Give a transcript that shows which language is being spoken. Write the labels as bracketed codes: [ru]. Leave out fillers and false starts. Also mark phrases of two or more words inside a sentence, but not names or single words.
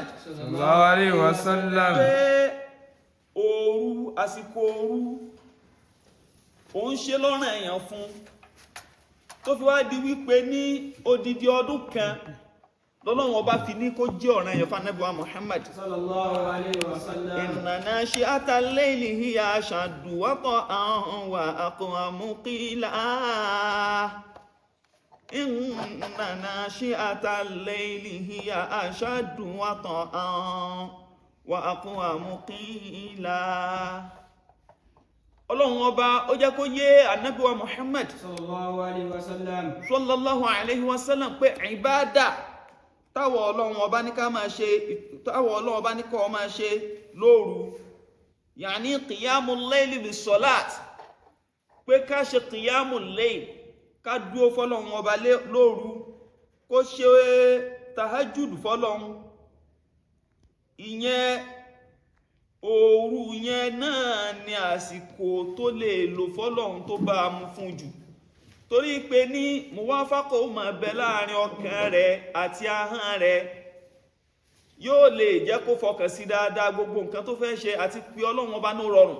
[ar] صلى الله عليه وسلم. [yo] pé òru, àsìkò òru òun ṣe lọ́rùn èèyàn fún, tó fi wá di wípé ní odidi ọdún kan lọ́lọ́run ọba fi ní kó jẹ́ ọ̀ràn èèyàn fún Ànábì wa Muhammad [ar] صلى الله عليه وسلم. إن ناشئة الليل هي أشد وطئا وأقوم قيلا. إن ناشئة الليل هي أشد وطئا وأقوم قيلا. [yo] Ọlọ́run ọba ó jẹ́ kó yé Ànábì wa Muhammad [ar] صلى الله عليه وسلم صلى الله عليه وسلم [yo] pé ìbádà táwọ̀ Ọlọ́run ọba ní ká máa ṣe, táwọ̀ Ọlọ́run ọba ní kó máa ṣe lóru, yàní [ar] قيام الليل بالصلاة, [yo] pé ká ṣe [ar] قيام الليل, [yo] ká dúó fọ́lọ́run ọba lóru, kó ṣe tahajjud fọ́lọ́run. Ìyẹn òru yẹn náà ni àsìkò tó lè lò fọ́lọ́run tó bá mú fún jù, torí pé ní muwafaqa ó máa bẹ láàrin ọkàn rẹ̀ àti ahọ́n rẹ̀, yóò lè jẹ́ kó fọkàn sí dáadáa gbogbo nǹkan tó fẹ́ ṣe àti pé Ọlọ́run ọba ní rọrùn.